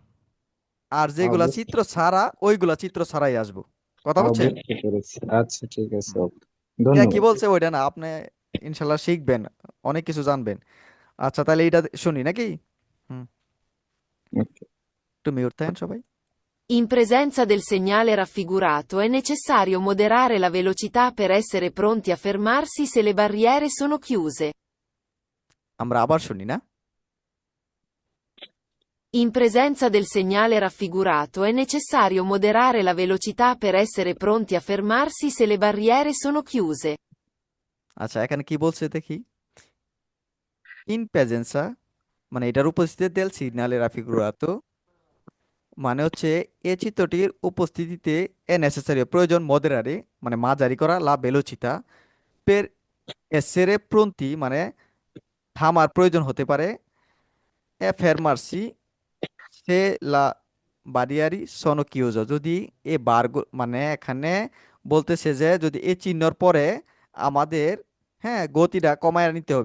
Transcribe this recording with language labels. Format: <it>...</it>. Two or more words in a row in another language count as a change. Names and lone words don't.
<bn>আর যেগুলা চিত্র ছাড়া ওইগুলা চিত্র ছাড়াই আসবো। কথা বুঝছেন? বুঝতে পেরেছি। আচ্ছা, ঠিক আছে, হুম। ওকে। কে কি ধন্যবাদ। বলছে ওইটা না, আপনি ইনশাল্লাহ শিখবেন, অনেক কিছু জানবেন। আচ্ছা তাহলে এটা শুনি নাকি? হুম, ওকে। একটু মিউট থাকেন সবাই।</bn> <it>In presenza del segnale raffigurato è necessario moderare la velocità per essere pronti a fermarsi se le barriere sono chiuse.</it> <bn>আমরা আবার শুনি না?</bn> <it>In presenza del segnale raffigurato è necessario moderare la velocità per essere pronti a fermarsi se le barriere sono chiuse.</it> <bn>আচ্ছা এখানে কি বলছে দেখি।</bn> <it>in presenza</it> <bn>মানে এটার উপস্থিতিতে</bn> <it>del segnale raffigurato</it> <bn>মানে হচ্ছে এ চিত্রটির উপস্থিতিতে</bn> <it>è necessari</it> <bn>প্রয়োজন মদেরারে মানে মাঝারি করা</bn> <it>la velocità per essere pronti</it> <bn>মানে থামার প্রয়োজন হতে পারে</bn> <it>e fermarsi se la barriere sonchiuso</it> <bn>যদি এ বার মানে এখানে বলতেছে যে যদি এই চিহ্নর পরে আমাদের হ্যাঁ গতিটা কমায় নিতে হবে।</bn>